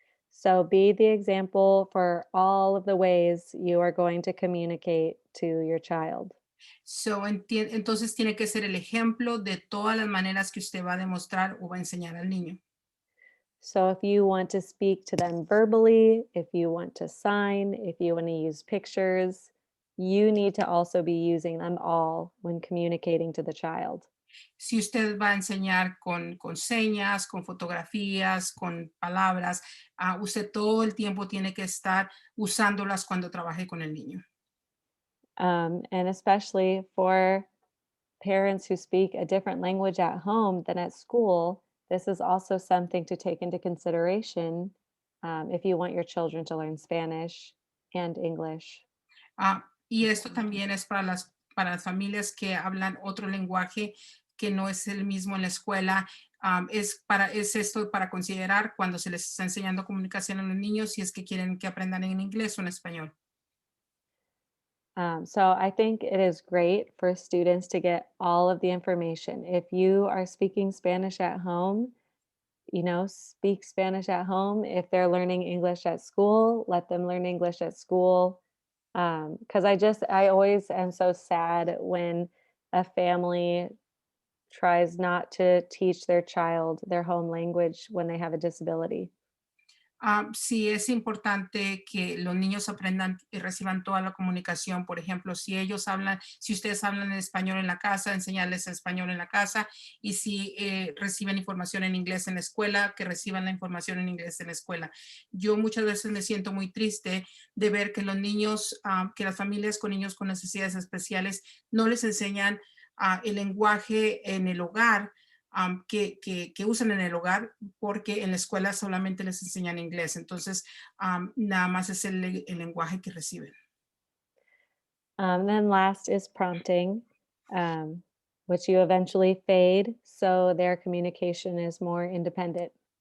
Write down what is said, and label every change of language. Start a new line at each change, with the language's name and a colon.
English: So be the example for all of the ways you are going to communicate to your child.
Spanish: Entonces tiene que ser el ejemplo de todas las maneras que usted va a demostrar o va a enseñar al niño.
English: So if you want to speak to them verbally, if you want to sign, if you want to use pictures, you need to also be using them all when communicating to the child.
Spanish: Si usted va a enseñar con señas, con fotografías, con palabras, usted todo el tiempo tiene que estar usándolas cuando trabaje con el niño.
English: And especially for parents who speak a different language at home than at school, this is also something to take into consideration if you want your children to learn Spanish and English.
Spanish: Y esto también es para las familias que hablan otro lenguaje que no es el mismo en la escuela. Es esto para considerar cuando se les está enseñando comunicación a los niños, si es que quieren que aprendan en inglés o en español.
English: So I think it is great for students to get all of the information. If you are speaking Spanish at home, speak Spanish at home. If they're learning English at school, let them learn English at school. Because I always am so sad when a family tries not to teach their child their home language when they have a disability.
Spanish: Sí, es importante que los niños aprendan y reciban toda la comunicación. Por ejemplo, si ustedes hablan en español en la casa, enseñarles español en la casa. Y si reciben información en inglés en la escuela, que reciban la información en inglés en la escuela. Yo muchas veces me siento muy triste de ver que los niños, que las familias con niños con necesidades especiales no les enseñan el lenguaje en el hogar que usan en el hogar porque en la escuela solamente les enseñan inglés. Entonces, nada más es el lenguaje que reciben.
English: Then last is prompting, which you eventually fade so their communication is more independent.